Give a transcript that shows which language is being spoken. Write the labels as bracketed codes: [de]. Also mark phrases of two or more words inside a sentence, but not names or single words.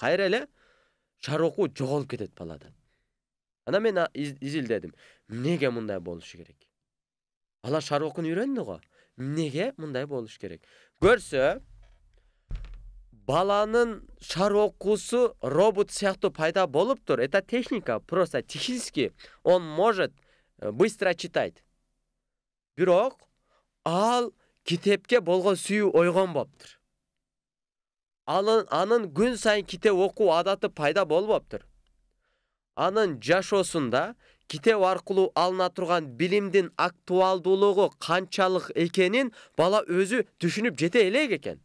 [ky] Кайра эле шаар окуу жоголуп кетет баладан. Ана мен изилдедим. Эмнеге мындай болушу керек? Бала шаар окууну үйрөндү го. Эмнеге мындай болуш керек? Көрсө, баланын шаар окуусу робот сыяктуу пайда болуптур. [ru] Это техника, просто технически он может быстро читать. [ky] Бирок ал китепке болгон сүйүү ойгонбоптур. Анын күн сайын китеп окуу адаты пайда болбоптур. Анын жашоосунда китеп аркылуу алына турган билимдин актуалдуулугу канчалык экенин бала өзү түшүнүп жете элек экен.